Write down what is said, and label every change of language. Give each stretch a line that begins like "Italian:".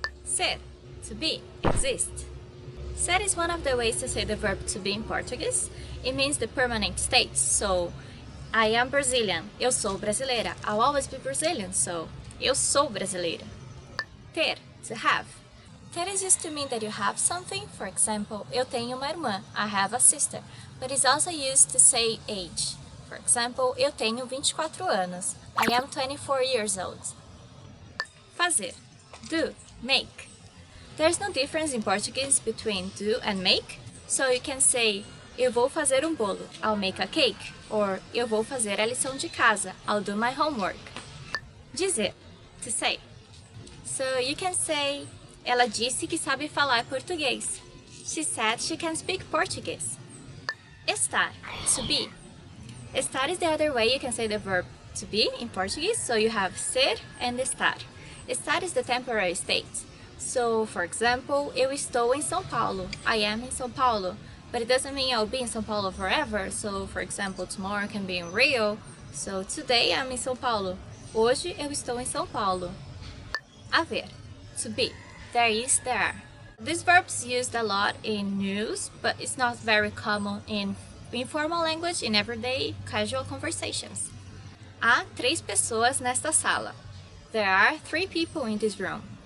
English: Ser, to be, exist. Ser is one of the ways to say the verb to be in Portuguese. It means the permanent state, so I am Brazilian,
Portuguese: eu sou brasileira.
English: I'll always be Brazilian, so
Portuguese: eu sou brasileira.
English: Ter, to have. Ter is used to mean that you have something. For example,
Portuguese: eu tenho uma irmã,
English: I have a sister. But it's also used to say age. For example,
Portuguese: eu tenho 24 anos.
English: I am 24 years old. Fazer, do, make. There's no difference in Portuguese between do and make. So you can say,
Portuguese: eu vou fazer um bolo,
English: I'll make a cake.
Portuguese: Or, eu vou fazer a lição de casa,
English: I'll do my homework. Dizer, to say. So you can say,
Portuguese: ela disse que sabe falar português.
English: She said she can speak Portuguese. Estar, to be. Estar is the other way you can say the verb to be in Portuguese, so you have ser and estar. Estar is the temporary state. So, for example,
Portuguese: eu estou em São Paulo.
English: I am in São Paulo. But it doesn't mean I'll be in São Paulo forever. So, for example, tomorrow I can be in Rio. So, today I'm in São Paulo.
Portuguese: Hoje eu estou em São Paulo.
English: Haver, to be. There is, there are. This verb's used a lot in news, but it's not very common in informal language in everyday casual conversations.
Portuguese: Há 3 pessoas nesta sala.
English: There are 3 people in this room.